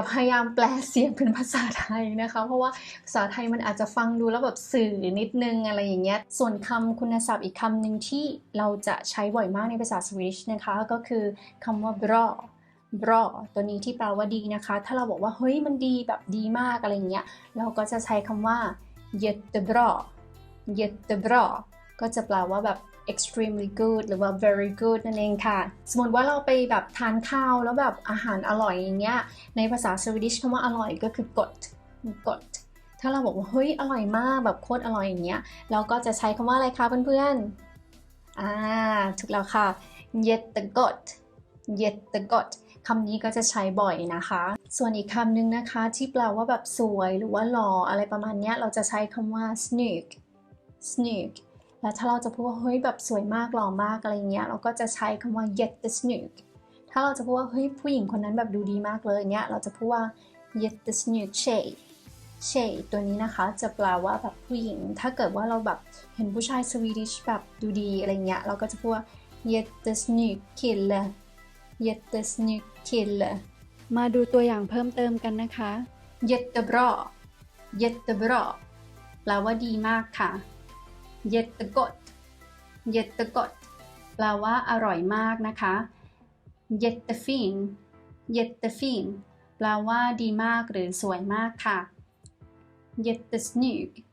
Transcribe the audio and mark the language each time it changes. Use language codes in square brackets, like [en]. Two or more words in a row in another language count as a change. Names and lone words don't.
[th] พยายามแปลเสียงเป็นภาษาไทยนะคะเพราะว่าภาษาไทยมันอาจจะฟังดูแล้วแบบสื่อนิดนึงอะไรอย่างเงี้ยส่วนคำคุณศัพท์อีกคำหนึ่งที่เราจะใช้บ่อยมากในภาษาสวีดิชนะคะก็คือคำว่า bra ตัวนี้ที่แปลว่าดีนะคะถ้าเราบอกว่าเฮ้ยมันดีแบบดีมากอะไรอย่างเงี้ยเราก็จะใช้คำว่า jättebra ก็จะแปลว่าแบบ [en] extremely good [th] หรือว่า [en] very good [th] นั่นเองค่ะสมมติว่าเราไปแบบทานข้าวแล้วแบบอาหารอร่อยอย่างเงี้ยในภาษาสวีดิชคำว่าอร่อยก็คือ gott ถ้าเราบอกว่าเฮ้ยอร่อยมากแบบโคตรอร่อยอย่างเงี้ยเราก็จะใช้คำว่าอะไรคะเพื่อนๆถูกแล้วค่ะ jättegott คำนี้ก็จะใช้บ่อยนะคะส่วนอีกคำหนึ่งนะคะที่แปลว่าแบบสวยหรือว่าหล่ออะไรประ มาณนี้เราจะใช้คำว่า snygg แล้วถ้าเราจะพูดว่าเฮ้ยแบบสวยมากหล่อมากอะไรเงี้ยเราก็จะใช้คำว่า jättesnygg ถ้าเราจะพูดว่าเฮ้ยผู้หญิงคนนั้นแบบดูดีมากเลยเนี้ยเราจะพูดว่า [sv] jättesnygg tjej [th] ตัวนี้นะคะจะแปลว่าแบบผู้หญิงถ้าเกิดว่าเราแบบเห็นผู้ชายสวีดิชแบบดูดีอะไรเงี้ยเราก็จะพูดว่า jättesnygg kille มาดูตัวอย่างเพิ่มเติมกันนะคะ jättebra แปลว่าดีมากค่ะjättegott แปลว่าอร่อยมากนะคะ jättefin แปลว่าดีมากหรือสวยมากค่ะ jättesnygg